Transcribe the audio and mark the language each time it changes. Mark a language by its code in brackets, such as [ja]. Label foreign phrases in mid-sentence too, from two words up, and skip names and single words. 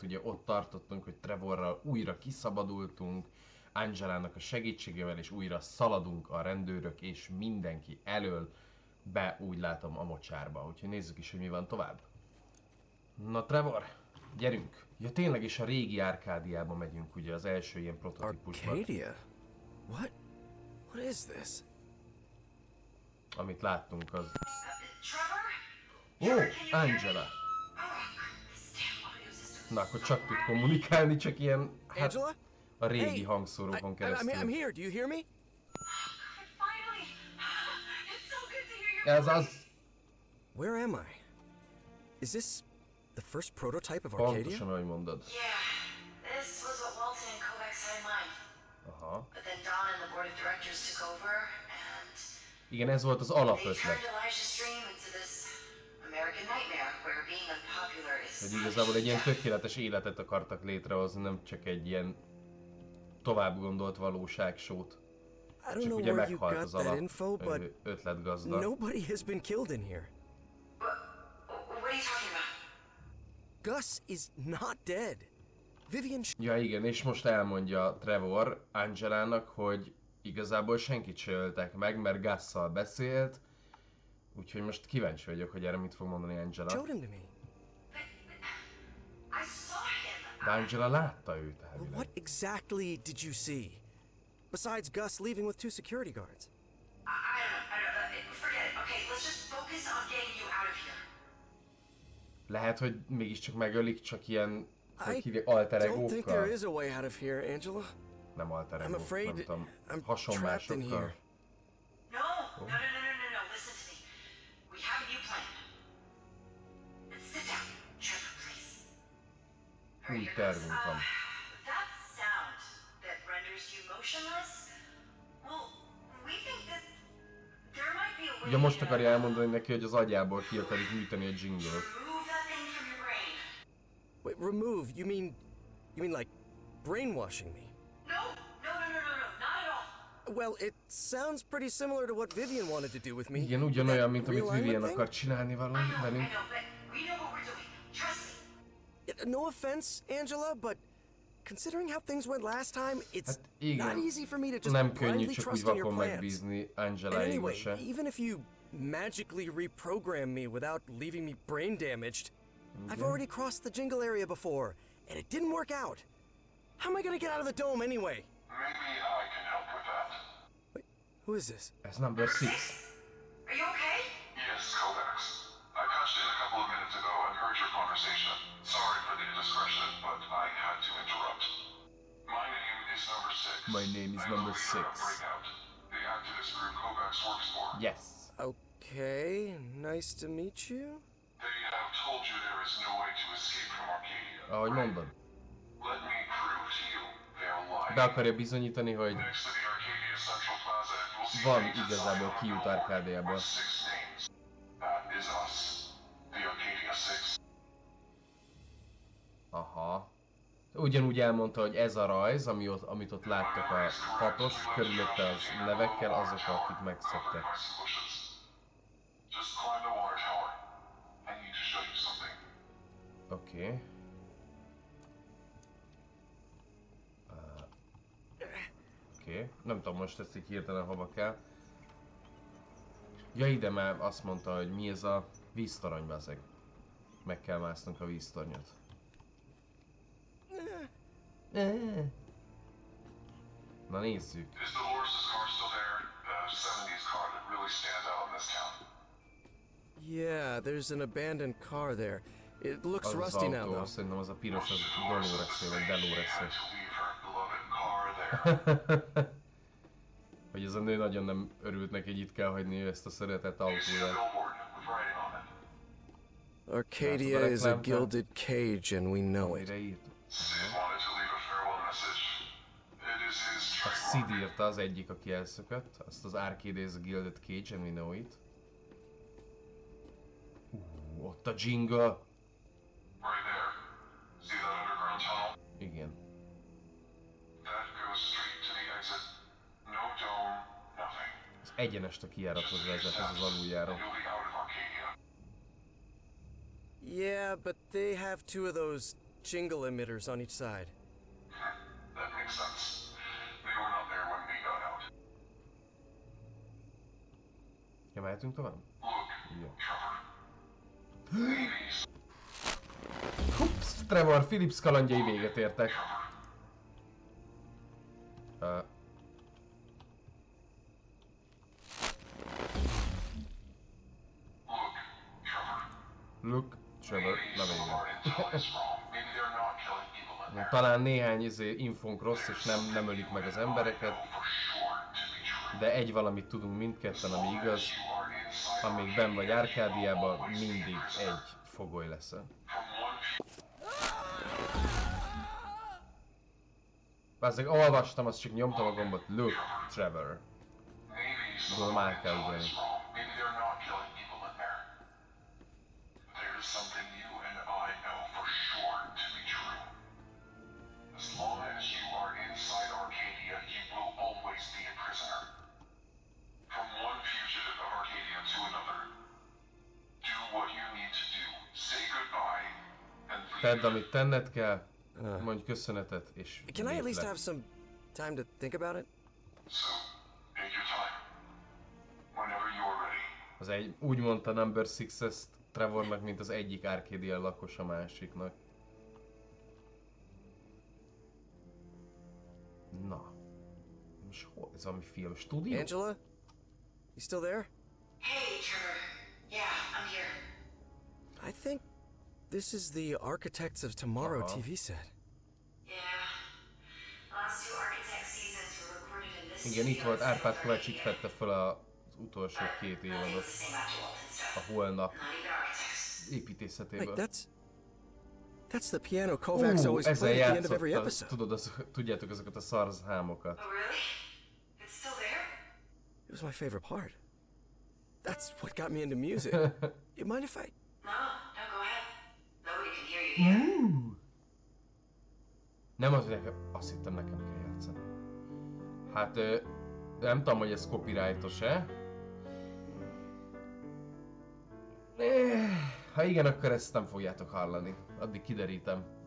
[hu] Ugye ott tartottunk, hogy Trevorral újra kiszabadultunk, Angelának a segítségével, és újra szaladunk a rendőrök és mindenki elől be, úgy látom, a mocsárba. Úgyhogy nézzük is, hogy mi van tovább. Na Trevor, gyerünk! Ja, tényleg is a régi Arcadiába megyünk, ugye az első ilyen prototípusban. [en] Arcadia? What is this? [hu] Amit láttunk az... Trevor? Ó, Angela! Na, akkor csak tud kommunikálni, csak ilyen, hát, Angela? a régi hangszórókon keresztül. [en] I'm here. Do you hear me? Finally! It's so good to hear your [hu] Ez az... [en] Where am I? Is this the first prototype of Arcadia? [hu] Pontosan, ahogy mondod. [en] Yeah, this was what Walton and Kovacs had in mind. [hu] Aha. [en] But then Don and the board of directors took over, and [hu] Igen, ez volt az [en] they [hu] alapötlet. [en] turned Elijah's dream into this American nightmare where being unpopular is [hu] Hogy igazából egy ilyen tökéletes életet akartak létrehozni, nem csak egy ilyen tovább gondolt valóságsót. [en] I don't [hu] Csak [en] know [hu] ugye [en] where you [hu] meghalt [en] got [hu] az [en] that info, but [hu] ötletgazda. [en] nobody has been killed in here. What are you talking about? Gus is not dead. Vivian. [hu] Ja igen, és most elmondja Trevor Angelának, hogy igazából senkit se öltek meg, mert Gusszal beszélt. Úgyhogy most kíváncsi vagyok, hogy erre mit fog mondani Angela. [en] Showed him to me. I saw him. [hu] De Angela látta őt [en] Well, [hu] elvileg. [en] what exactly did you see? Besides Gus leaving with 2 security guards. I don't know. Forget it. Okay, let's just focus on getting you out of here. [hu] Lehet, hogy mégiscsak megölik, csak ilyen, hogy [en] I [hu] hívják, alter [en] don't think there [hu] egókkal. [en] is a way out of here, Angela. [hu] Nem alter [en] I'm [hu] egók, [en] afraid [hu] nem tudom, [en] I'm trapped in [hu] hasonmásokkal. [en] here. No. Listen to me. We have a new plan. Sit down, Trevor, please. [hu] Új [en] Here goes. [hu] tervünk van. [en] That sound that renders you motionless. Well, we think that there might be a way [hu] Ugye most [en] to [hu] akarja elmondani neki, hogy az agyából ki akarjuk műteni a jingle-t. [en] remove that thing from your brain. Wait, remove? You mean like brainwashing me? No, not at all. Well, it sounds pretty similar to what Vivian wanted to do with me. [hu] Igen, ugyanolyan, mint amit [en] Realignment [hu] Vivian [en] thing? [hu] akar csinálni [en] I [hu] velünk. [en] know, but we know what we're doing. Trust me. No offense, Angela, but considering how things went last time, it's [hu] Hát igen, [en] not easy for me to just [hu] nem könnyű [en] blindly [hu] csak úgy [en] trust in your [hu] vakon [en] plans. [hu] megbízni [en] And [hu] Angela-éba [en] anyway, [hu] se. [en] even if you magically reprogram me without leaving me brain damaged, I've already crossed the jingle area before, and it didn't work out. How am I gonna get out of the dome anyway? Maybe I can help with that. Wait, who is this? [hu] Ez number 6. [en] Are you okay? Yes, Kovacs. I patched in a couple of minutes ago and heard your conversation. Sorry for the indiscretion, but I had to interrupt. My name is number 6. My name is I number believe you're 6. a Breakout, the activist group Kovacs works for. Yes. Okay, nice to meet you. They have told you there is no way to escape from Arcadia. [hu] Ahogy mondod. [en] Let me prove to you they're lying. [hu] Be akarja bizonyítani, hogy [en] Next to the Arcadia Central Plaza, you'll see [hu] van [en] painted [hu] igazából [en] sign on [hu] kiút [en] the wall [hu] Arcadiából. [en] with 6 names. That is us. The Arcadia 6. [hu] Aha. Ugyanúgy elmondta, hogy ez a rajz, amit ott láttak a hatos, körülötte az nevekkel, azok, akik megszöktek. [en] Just climb the water tower. I need to show you something. [hu] Oké. Oké. Nem tudom most ezt így hirtelen hova kell. Ja, ide már azt mondta, hogy mi ez a víztorony, bazeg. Meg kell másznunk a víztornyot. Na nézzük. [en] Is Dolores' car still there? The 70s car that really stands out in this town. Yeah, there's an abandoned car there. It looks [hu] Az az [en] rusty now, [hu] autó, [en] though. [hu] szerintem az a piros, az Dolores-é, vagy [en] She had [hu] Delores-é. [en] to leave her beloved car there. [hu] Hogy ez a nő nagyon nem örült neki, hogy itt kell hagyni ezt a szeretett [en] You see a [hu] autóját. [en] billboard with writing on it. Arcadia is a gilded cage, and we know it. [hu] Amire írt. [en] Sid wanted to leave a farewell message. It is his [hu] A [en] trademark. [hu] Sid írta az egyik, aki elszökött. Azt az [en] Arcadia is a Gilded Cage, and we know it. [hu] Ott a jingle. [en] Right there. See that underground tunnel? Igen. That goes straight to the exit. No dome, nothing. [hu] Az egyenest a kijárathoz vezet, ez az aluljáró. [en] You'll be out of Arcadia. Yeah, but they have two of those jingle emitters on each side. That makes sense. They were not there when we got out. [hu] Ja, mehetünk tovább? [en] Look, [hu] Ja. [en] Trevor. Ladies. [hu] Hups, Trevor Phillips kalandjai véget értek. [en] Look, Trevor. Look, Trevor, na Maybe some of our [hu] vége. [en] intel is wrong. Maybe they're not killing people in there. Talán néhány infónk rossz, és nem ölik meg az embereket, For sure to be true. [hu] de egy valamit tudunk mindketten, ami igaz, [en] You are inside. [hu] amíg benn vagy Arcadiában, mindig egy fogoly leszel. [en] From one [hu] Bázzeg, olvastam, azt csak nyomtam a gombot. [en] Look, Trevor. maybe some [hu] Tudom, [en] of our [hu] át kell [en] intel [hu] ugrani. [en] is wrong. Maybe they're not killing people in there. There's something you and I know for sure to be true. As long as you are inside Arcadia, you will always be a prisoner. From one fugitive of Arcadia to another. Do what you need to do. Say goodbye and [hu] Tedd, [en] leave. [hu] amit tenned kell, mondj köszönetet, és [en] Can I at [hu] lépj [en] least [hu] le. [en] have some time to think about it? So, take your time. Whenever you are ready. [hu] Úgy mondta Number 6 ezt Trevornak, mint az egyik Arcadia lakos a másiknak. Na. És hol? Ez valami film stúdió? [en] Angela? You still there? Hey, Trevor. Yeah, I'm here. I think this is the Architects of Tomorrow Uh-huh. TV set. Yeah. Last two Architect seasons were recorded in this [hu] Igen, itt [en] studio [hu] volt [en] in [hu] Árpád [en] South [hu] Kovács, itt [en] Arcadia. [hu] vette fel az utolsó 2 [en] Nothing's [hu] évadot [en] the same after Walton stuff. [hu] a holnap [en] Not even Architects. Wait, [hu] építészetéből. [en] that's the piano Kovacs always [hu] ezzel [en] played at the end of every [hu] játszotta, [en] episode. [hu] tudod, tudjátok azokat a szarzámokat. [en] Oh, really? It's still there? It was my favorite part. That's what got me into music. You mind if I... No, don't go ahead. Nobody can hear you here. [hu] Nem az, hogy nekem, azt hittem nekem kell játszani. Hát, nem tudom, hogy ez copyrightos-e. Ha igen, akkor ezt nem fogjátok hallani. Addig kiderítem.